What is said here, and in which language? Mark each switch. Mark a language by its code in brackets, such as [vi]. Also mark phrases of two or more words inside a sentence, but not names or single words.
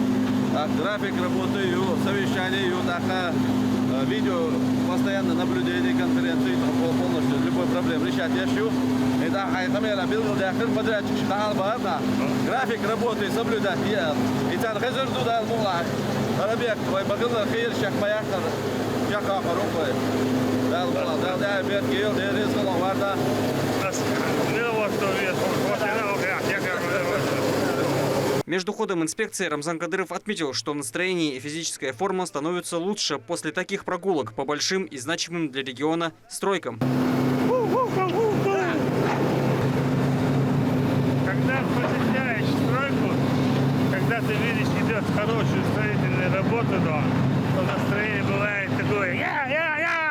[ru] График работы, совещание, видео, постоянно наблюдение конференции, полностью любой проблем решать ящу. График работы соблюдать. [ce] И там хазарду да мула. Арабек, твой багазар хейр шах маякар. Яка хорукой. Да мула, да бер гейл, да резгал варда. [ru] Между ходом инспекции Рамзан Кадыров отметил, что настроение и физическая форма становятся лучше после таких прогулок по большим и значимым для региона стройкам. Когда посещаешь стройку, когда ты видишь, идет хорошую строительную работу, то настроение бывает такое «я».